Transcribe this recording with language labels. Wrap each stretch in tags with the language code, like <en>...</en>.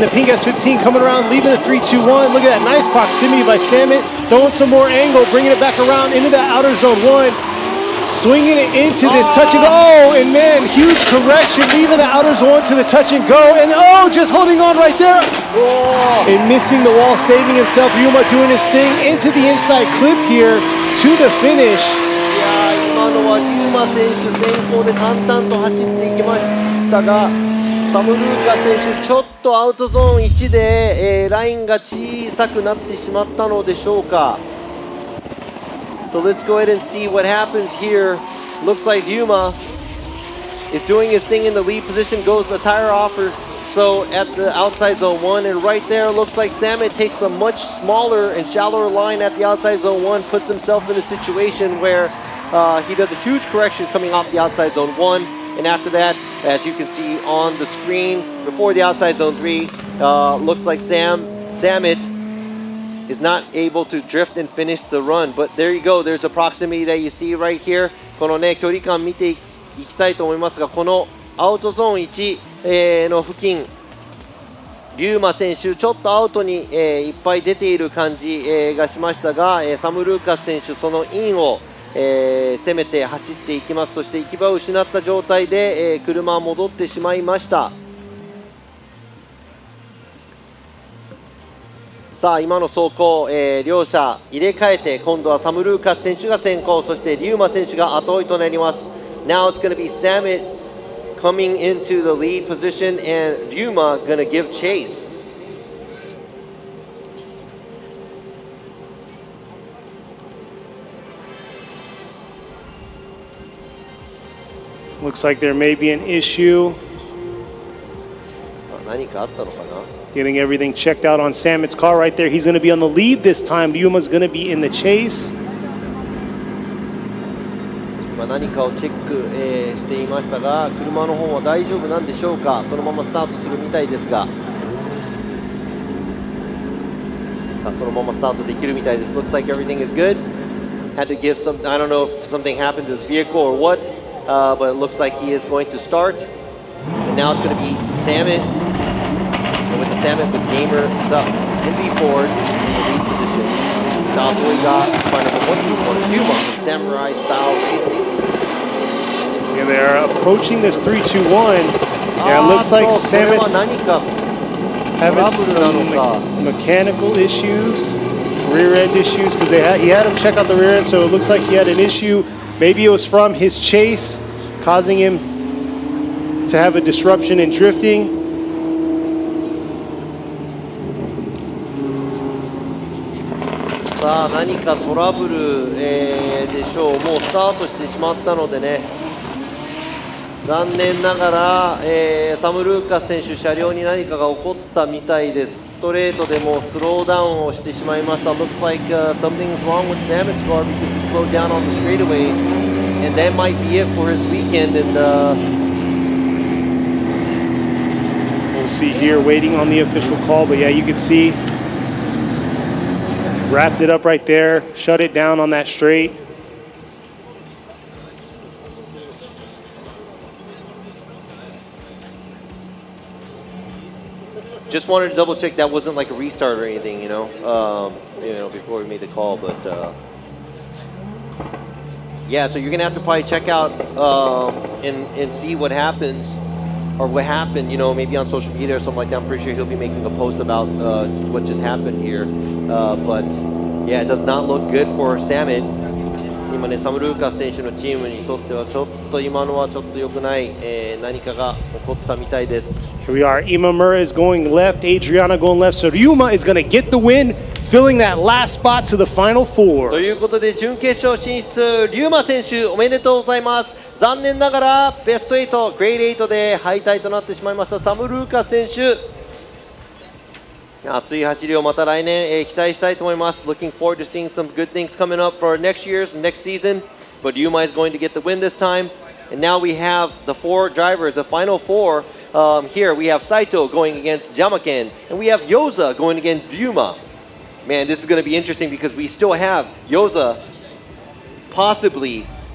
<en>The pink S15 coming around, leaving the 3-2-1. Look at that nice proximity by Samet, throwing some more angle, bringing it back around into that outer zone 1. Swinging it into this touch and go. Oh, and man, huge correction, leaving the outer zone to the touch and go. And oh, just holding on right there. And missing the wall, saving himself. Ryuma doing his thing into the inside clip here to the finish.</en> <ja>いや今のはリューマ選手先行で淡々と走っていきましたが、サムルーカ選手ちょっとアウトゾーン1で、ラインが小さくなってしまったのでしょうか。</ja> <en>So let's go ahead and see what happens here. Looks like Ryuma is doing his thing in the lead position, goes the tire offer. So at the outside zone 1, and right there looks like Samet takes a much smaller and shallower line at the outside zone 1, puts himself in a situation where he does a huge correction coming off the outside zone 1. And after that, as you can see on the screen, before the outside zone 3, looks like Samet is not able to drift and finish the run. But there you go, there's a proximity that you see right here.</en> <ja>このね、距離感見ていきたいと思いますが、このアウトゾーン1、の付近、リューマ選手、ちょっとアウトに、いっぱい出ている感じ、がしましたが、サム・ルーカス選手、そのインを、攻めて走っていきます。そして行き場を失った状態で、車は戻ってしまいました。さあ今の走行、両者入れ替えて今度はサムルーカス選手が先行、そしてリューマ選手が後追いとなります。</ja> <en>Now it's going to be Samet coming into the lead position and Ryuma going to give chase. Looks like there may be an issue.</en> <ja>何かあったのかな。</ja> <en>Getting everything checked out on Samet's car right there. He's going to be on the lead this time. Ryuma's going to be in the chase.</en> <ja>何かをチェック、していましたが、車の方は大丈夫なんでしょうか。そのままスタートするみたいですが、さあそのままスタートできるみたいです。</ja> <en>Looks like everything is good. Had to give some, I don't know if something happened to his vehicle or what, but it looks like he is going to start. And now it's going to be Samet. And with the Samet, the gamer sucks. MB4 in the lead position. Cowboy got final number 1 Ryuma from Samurai Style Racing. Yeah, they're approaching this 3-2-1. Yeah, it looks like Samet's having some mechanical issues, rear end issues, because he had him check out the rear end, so it looks like he had an issue. Maybe it was from his chase, causing him to have a disruption in drifting.</en> <ja>さあ何かトラブル、でしょう。もうスタートしてしまったのでね、残念ながら、サム・ルーカス選手、車両に何かが起こったみたいです。ストレートでもスローダウンをしてしまいました。</ja> <en>Looks like something's wrong with Samet's car because he slowed down on the straightaway, and that might be it for his weekend. And we'll see here, waiting on the official call, but yeah, you can see wrapped it up right there, shut it down on that straight. just wanted to double check that wasn't like a restart or anything, before we made the call. But yeah, so you're gonna have to probably check out and see what happens or what happened, maybe on social media or something like that. I'm pretty sure he'll be making a post about what just happened here. But yeah, it does not look good for Samet.</en> <ja>今ね、サム・ルーカス選手のチームにとってはちょっと今のはちょっと良くない、何かが起こったみたいです。</ja> <en>Here we are. Imamura is going left, Adriana going left, so Ryuma is going to get the win, filling that last spot to the final four.</en> <ja>ということで準決勝進出、リューマ選手おめでとうございます。残念ながらベスト8、グレード8で敗退となってしまいましたサム・ルーカス選手。熱い走りをまた来年、期待したいと思います。</ja> <en>Looking forward to seeing some good things coming up for next season. But Ryuma is going to get the win this time. And now we have the four drivers, the final four. Here we have Saito going against Jyamaken, and we have Yoza going against Ryuma. Man, this is going to be interesting because we still have Yoza possibly.</en>